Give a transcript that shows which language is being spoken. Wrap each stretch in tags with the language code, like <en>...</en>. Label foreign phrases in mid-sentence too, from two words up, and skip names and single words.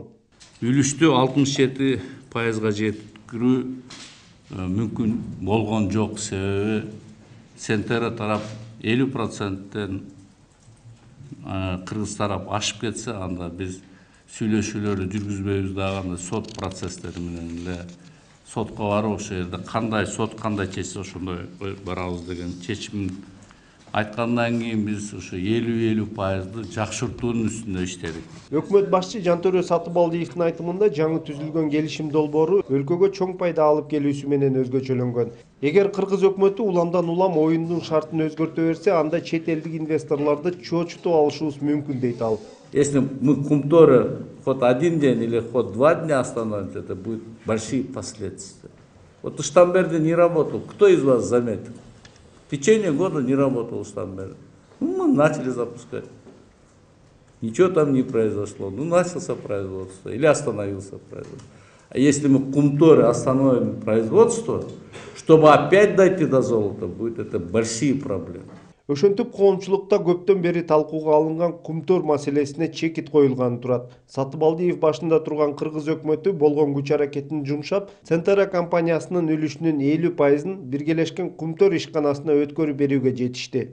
<ky>Үлүштү 67%га жеткирүү мүмкүн болгон жок, себеби Сентера тарап 50%-тен Кыргыз тарап ашып кетсе, анда биз сүйлөшүүлөрдү жүргүзбөйбүз дагы, анда сот процесстери менен эле сотко барып ошол жерде кандай сот кандай чечсе ошондой барабыз деген чечим айткандан кийин биз ушу 50-50% жакшыртуунун үстүндө иштедик. Өкмөт башчы Жантөрө Сатыбалдиевдин айтымында жаңы түзүлгөн келишим долбоору өлкөгө чоң пайда алып келүүсү менен өзгөчөлөнгөн. Эгер кыргыз өкмөтү уламдан улам оюндун шартын өзгөртө берсе, анда чет элдик инвесторлорду чоочутуп алышыбыз мүмкүн дейт ал.</ky> <ru>Если мы Кумторы хоть один день или хоть 2 дня остановимся, это будет большие последствия. Вот Штамберде не работал. Кто из вас заметил? В течение года не работал Штамберде. Ну, мы начали запускать. Ничего там не произошло. Ну, начался производство или остановился производство. А если мы Кумторы остановим производство, чтобы опять дойти до золота, будет это большие проблемы.</ru> <ky>Ошентип коомчулукта көптөн бери талкууга алынган Кумтор маселесине чекит коюлганы турат. Сатыбалдиев башында турган кыргыз өкмөтү болгон күч аракетин жумшап, Центара компаниясынын үлүшүнүн 50%-ын биргелешкен Кумтор ишканасына өткөрүп берүүгө жетишти.</ky>